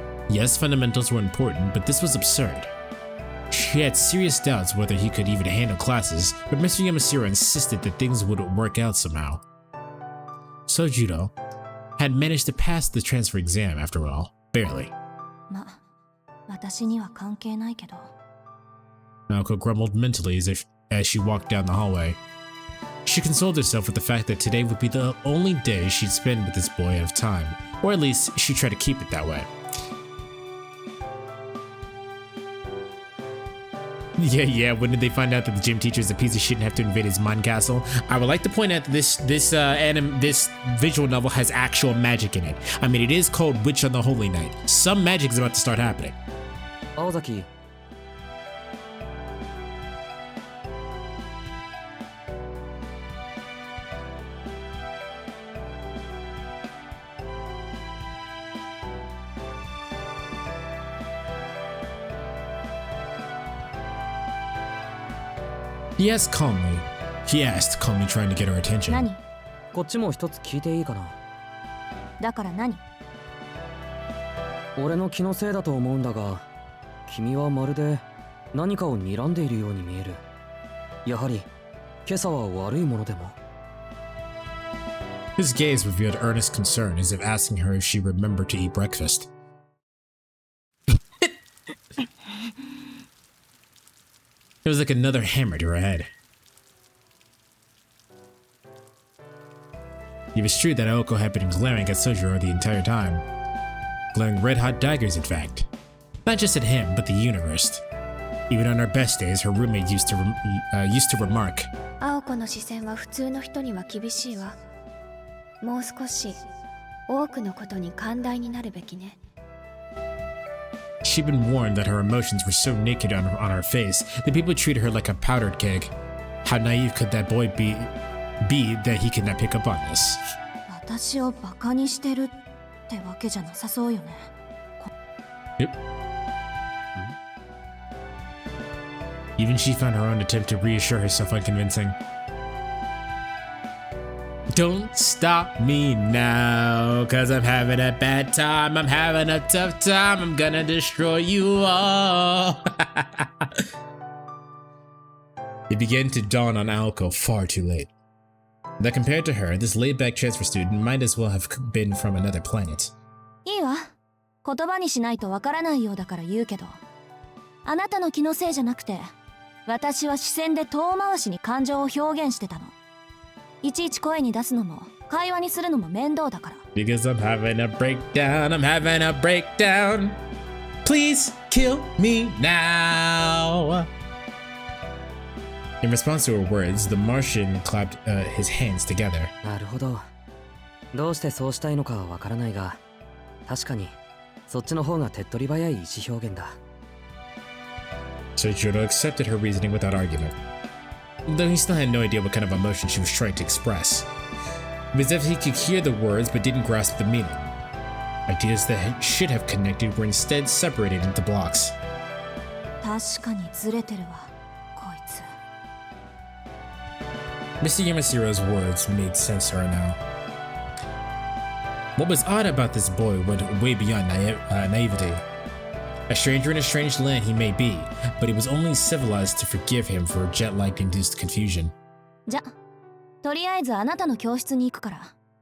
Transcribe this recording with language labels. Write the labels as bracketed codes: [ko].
[en] Yes, fundamentals were important, but this was absurd. She had serious doubts whether he could even handle classes, but Mr. Yamasura insisted that things would work out somehow. Sojiro had managed to pass the transfer exam after all, barely. [ja] ま、私には関係ないけど。 [en] Aoko grumbled mentally as she walked down the hallway. She consoled herself with the fact that today would be the only day she'd spend with this boy of time, or at least she'd try to keep it that way. Yeah, when did they find out that the gym teacher is a piece of shit and have to invade his mind castle? I would like to point out that this visual novel has actual magic in it. I mean, it is called Witch on the Holy Night. Some magic is about to start happening. Aozaki. He asked calmly, trying to get her attention. [ja] 何？こっちも一つ聞いていいかな。だから何？俺の気のせいだと思うんだが、君はまるで何かを睨んでいるように見える。やはり今朝は悪いものでも。 [en] His gaze revealed earnest concern, as if asking her if she remembered to eat breakfast. It was like another hammer to her head. It was true that Aoko had been glaring at Sojiro the entire time. Glaring red-hot daggers, in fact. Not just at him, but the universe. Even on her best days, her roommate used to remark, [ja] 青子の視線は普通の人には厳しいわ。もう少し多くのことに寛大になるべきね。 [en] She'd been warned that her emotions were so naked on her face that people treated her like a powdered keg. How naive could that boy be that he could not pick up on this? [ja] 私をバカにしてるってわけじゃなさそうよね。 [en] Yep. Even she found her own attempt to reassure herself unconvincing. Don't stop me now, cause I'm having a bad time, I'm having a tough time, I'm gonna destroy you all. It began to dawn on Aoko far too late. That compared to her, this laid-back transfer student might as well have been from another planet. [ja] いいわ。言葉にしないとわからないようだから言うけど、あなたの気のせいじゃなくて、私は視線で遠回しに感情を表現してたの。いちいち声に出すのも会話にするのも面倒だから。 [en] Because I'm having a breakdown, I'm having a breakdown. Please kill me now. In response to her words, the Martian clapped his hands together. [ja] なるほど。どうしてそうしたいのかはわからないが、確かにそっちの方が手っ取り早い意思表現だ。 [en] Sojiro accepted her reasoning without argument, though he still had no idea what kind of emotion she was trying to express. It was as if he could hear the words but didn't grasp the meaning. Ideas that should have connected were instead separated into blocks. [ja] 確かにずれてるわ、こいつ。 [en] Mr. Yamasiro's words made sense to her now. What was odd about this boy went way beyond naivety. A stranger in a strange land he may be, but he was only civilized to forgive him for jet-lag-induced confusion. [ja] じゃ、とりあえずあなたの教室に行くから。